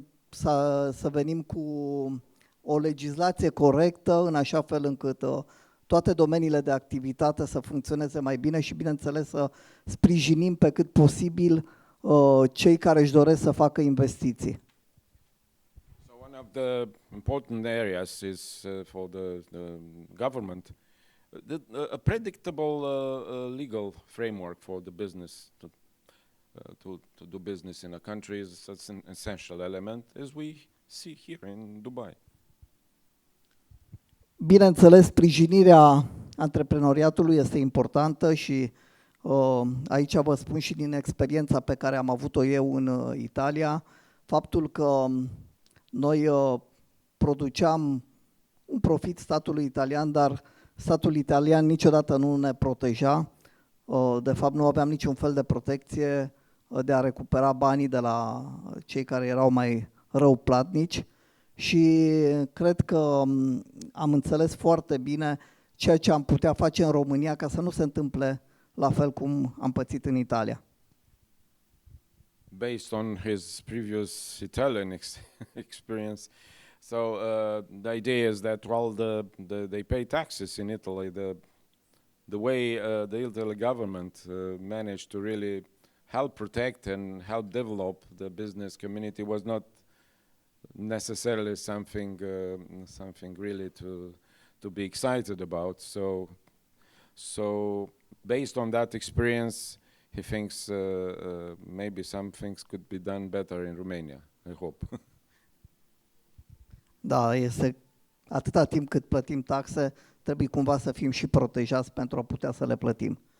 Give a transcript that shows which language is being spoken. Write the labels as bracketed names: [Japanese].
[Romanian] să venim cu o legislație corectă, în așa fel încât toate domeniile de activitate să funcționeze mai bine și, bineînțeles, să sprijinim pe cât posibil cei care își doresc să facă investiții. [English] So one of the important areas is for the government a predictable legal framework for the business to do business in a country is such an essential element, as we see here in Dubai. [Romanian] Bineînțeles, sprijinirea antreprenoriatului este importantă și aici vă spun și din experiența pe care am avut-o eu în Italia, faptul că noi produceam un profit statului italian, dar statul italian niciodată nu ne proteja. De fapt, nu aveam niciun fel de protecție de a recupera banii de la cei care erau mai răuplatnici și cred că am înțeles foarte bine ceea ce am putea face în România ca să nu se întâmple la fel cum am pățit în Italia. [English] Based on his previous Italian experience, so the idea is that while they pay taxes in Italy, the way the Italy government managed to really help protect and help develop the business community was not necessarily something really to be excited about. So based on that experience, he thinks maybe some things could be done better in Romania, I hope. [Romanian] Da, este atâta timp cât plătim taxe, trebuie cumva să fim și protejați pentru a putea să le plătim.